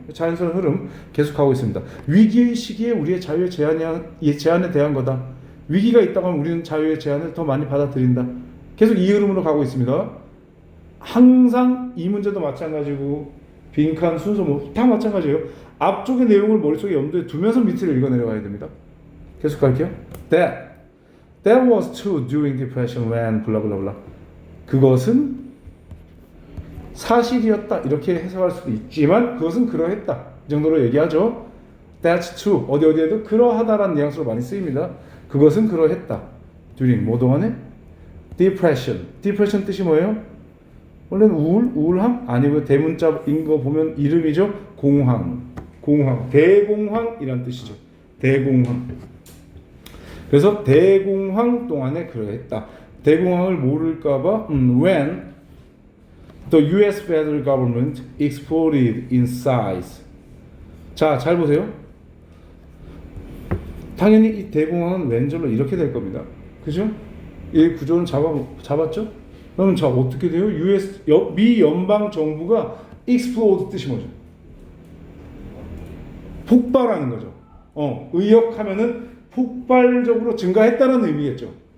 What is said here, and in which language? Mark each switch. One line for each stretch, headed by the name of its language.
Korean: 자연스러운 흐름 계속하고 있습니다. 위기의 시기에 우리의 자유의 제한에 대한 거다. 위기가 있다고 하면 우리는 자유의 제한을 더 많이 받아들인다. 계속 이 흐름으로 가고 있습니다. 항상 이 문제도 마찬가지고 빈칸 순서 뭐 다 마찬가지예요. 앞쪽의 내용을 머릿속에 염두에 두면서 밑을 읽어 내려가야 됩니다. 계속 갈게요.
English: That was true during depression when blah blah blah.
Korean: 그것은 사실이었다 이렇게 해석할 수도 있지만 그것은 그러했다 이 정도로 얘기하죠.
English: That's true
Korean: 어디에도 그러하다라는 뉘앙스로 많이 쓰입니다. 그것은 그러했다. during 뭐 동안에? Depression 뜻이 뭐예요? 원래는 우울함? 아니고 대문자인 거 보면 이름이죠. 공황, 대공황이란 뜻이죠. 대공황. 그래서 대공황 동안에 그러했다. 대공황을 모를까봐
English: when the U.S. federal government exploded in size.
Korean: 자, 잘 보세요. 당연히 이 대공황은 왼절로 이렇게 될 겁니다. 그죠? 이 구조는 잡았죠? 그럼 자 어떻게 돼요? 미 연방 정부가 explode 뜻이 뭐죠? 폭발하는 거죠. 의역하면은 폭발적으로 증가했다는 의미겠죠.